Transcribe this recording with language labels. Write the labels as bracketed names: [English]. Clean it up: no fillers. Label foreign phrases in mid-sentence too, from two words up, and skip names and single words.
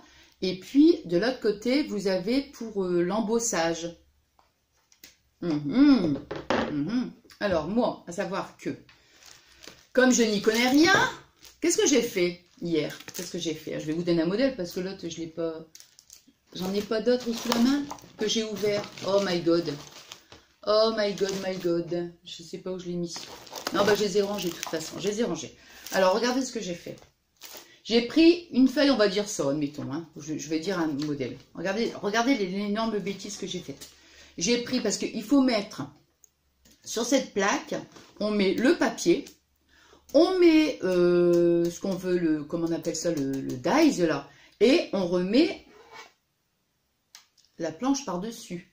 [French] Et puis, de l'autre côté, vous avez pour l'embossage. Alors, moi, à savoir que, comme je n'y connais rien, qu'est-ce que j'ai fait hier? Qu'est-ce que j'ai fait? Je vais vous donner un modèle parce que l'autre, je l'ai pas... J'en ai pas d'autres sous la main que j'ai ouvert. [English] Oh my god. Oh my god, my god. [French] Je sais pas où je l'ai mis. Non, bah, je les ai rangés de toute façon. Je les ai rangés. Alors, regardez ce que j'ai fait. J'ai pris une feuille, on va dire ça, admettons. Hein. Je vais dire un modèle. Regardez l'énorme bêtise que j'ai faite. J'ai pris, parce qu'il faut mettre sur cette plaque, on met le papier, on met ce qu'on veut, comment on appelle ça, le dies là, et on remet la planche par-dessus.